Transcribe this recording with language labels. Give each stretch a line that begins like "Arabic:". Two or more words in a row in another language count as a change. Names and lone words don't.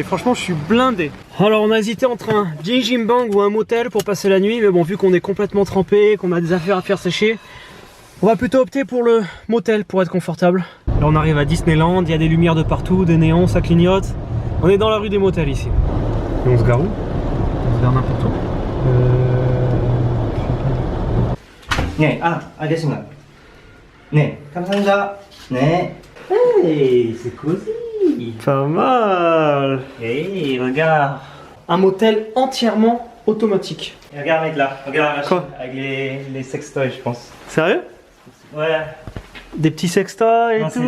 French: Franchement, je suis blindé. Alors on a hésité entre un Jinjimbang ou un motel pour passer la nuit, mais bon, vu qu'on est complètement trempé, qu'on a des affaires à faire sécher, on va plutôt opter pour le motel pour être confortable. Là on arrive à Disneyland, il y a des lumières de partout, des néons, ça clignote. On est dans la rue des motels ici. Et on se gare où? On se gare n'importe où.
Korean: 네, 알겠습니다. 네, 감사합니다. 네.
French: Hey, c'est cosy. Pas mal. Hey, regarde. Un motel entièrement automatique. Et regarde mec là, regarde la machine Quoi? avec les sextoys je pense. Sérieux? Ouais. Des petits sextoys et Non, tout,